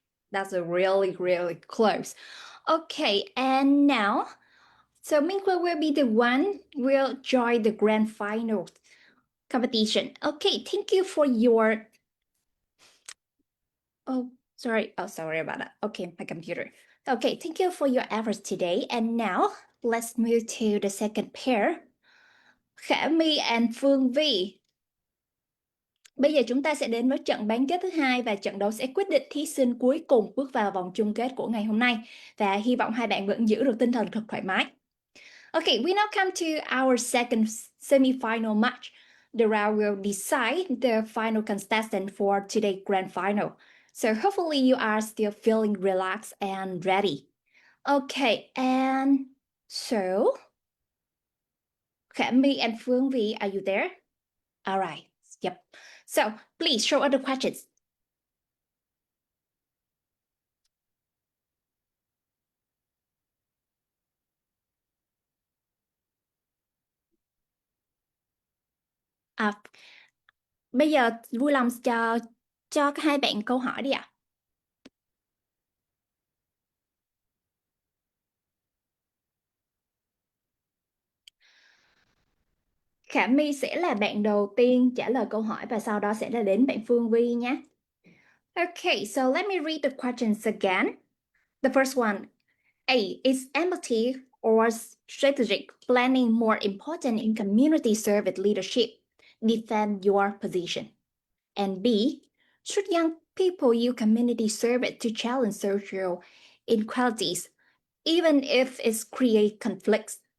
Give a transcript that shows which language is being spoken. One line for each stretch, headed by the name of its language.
English: that's a really, really close. Okay, and now, so Minquay will be the one will join the grand final competition. Okay, thank you for your Sorry. Oh, sorry about that. Okay, my computer. Okay, thank you for your efforts today. And now let's move to the second pair. Khả My and Phương Vi.
Vietnamese: Bây giờ chúng ta sẽ đến với trận bán kết thứ hai và trận đấu sẽ quyết định thí sinh cuối cùng bước vào vòng chung kết của ngày hôm nay. Và hy vọng hai bạn vẫn giữ được tinh thần thật thoải mái.
English: Okay, we now come to our second semi-final match. The round will decide the final contestant for today's grand final. So hopefully you are still feeling relaxed and ready. Okay, and so Khả My and Phương Vi, are you there? All right. Yep. So please show us the questions.
Vietnamese: Bây giờ vui lòng cho hai bạn câu hỏi đi ạ. Khả My sẽ là bạn đầu tiên trả lời câu hỏi và sau đó sẽ là đến bạn Phương Vi nhé.
English: Okay, so let me read the questions again. The first one, A, is empathy or strategic planning more important in community service leadership? Defend your position. And B, should young people use community service to challenge social inequalities, even if it creates conflicts?